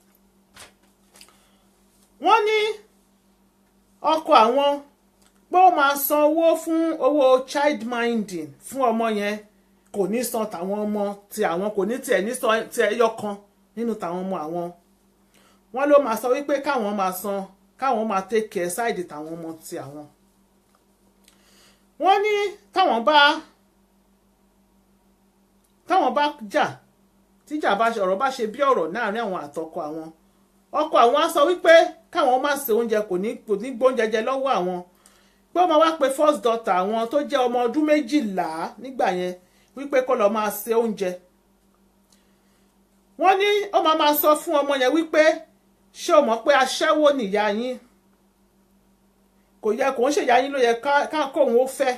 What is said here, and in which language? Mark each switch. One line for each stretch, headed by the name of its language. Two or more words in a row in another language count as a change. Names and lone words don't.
Yoruba: wọ́n ní ọkọ àwọn pé ó máa san owó fún owó
English: child minding
Yoruba: fún ọmọ yẹn kò ní san tàwọn ọmọ ti àwọn kò ní tiẹ̀ ní san ti ẹyọ kan nínú tàwọn ọmọ àwọn. wọ́n ló máa sọ wípé káwọn máa san káwọn máa
English: take care
Yoruba: side tàwọn ọmọ ti àwọn. wọ́n ní táwọn bá jà tíjà bá ọ̀rọ̀ bá ṣe bí ọ̀rọ̀ láàrin àwọn àtọkọ àwọn ọkọ àwọn á sọ wípé káwọn má ṣe oúnjẹ kò ní gbóúnjẹ jẹ lọ́wọ́ àwọn pé ó máa wá pe
English: first daughter
Yoruba: àwọn tó jẹ́ ọmọ ọdún 12 nígbà yẹn wípé kó lọ máa ṣe oúnjẹ. wọ́n ní ó máa sọ fún ọmọ yẹn wípé ṣé o mọ̀ pé aṣẹ́wó nìyá yín kò yẹ kó ń ṣèyá yín ló yẹ ká kóun ó fẹ́.